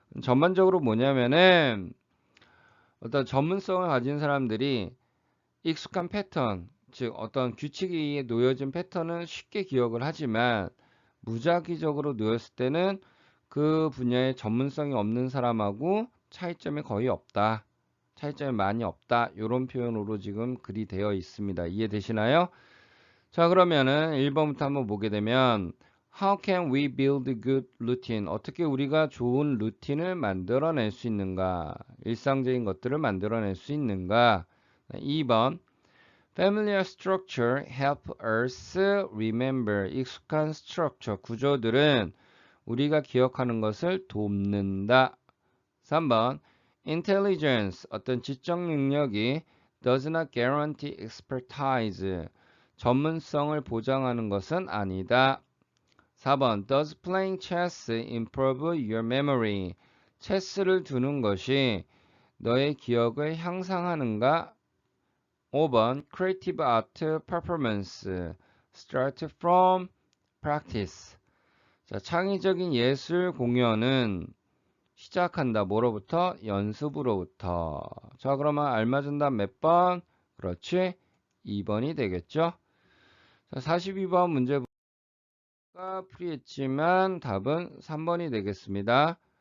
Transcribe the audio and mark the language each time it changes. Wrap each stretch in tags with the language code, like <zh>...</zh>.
<ko>전반적으로 뭐냐면은 어떤 전문성을 가진 사람들이 익숙한 패턴, 즉 어떤 규칙에 의해 놓여진 패턴은 쉽게 기억을 하지만 무작위적으로 놓였을 때는 그 분야에 전문성이 없는 사람하고 차이점이 거의 없다. 차이점이 많이 없다. 이런 표현으로 지금 글이 되어 있습니다. 이해되시나요? 자, 그러면은 1번부터 한번 보게 되면</ko> <en>How can we build a good routine?</en> <ko>어떻게 우리가 좋은 루틴을 만들어낼 수 있는가? 일상적인 것들을 만들어낼 수 있는가?</ko> <en>2번 Familiar structure help us remember.</en> <ko>익숙한 structure, 구조들은 우리가 기억하는 것을 돕는다.</ko> <en>3번 Intelligence,</en> <ko>어떤 지적 능력이</ko> <en>does not guarantee expertise.</en> <ko>전문성을 보장하는 것은 아니다.</ko> <en>4번 Does playing chess improve your memory?</en> <ko>체스를 두는 것이 너의 기억을 향상하는가?</ko> <en>5번 Creative art performance start from practice.</en> <ko>자, 창의적인 예술 공연은 시작한다. 뭐로부터? 연습으로부터. 자, 그러면 알맞은 답 몇 번? 그렇지. 2번이 되겠죠. 자, 42번 문제가 풀이했지만 답은 3번이 되겠습니다.</ko>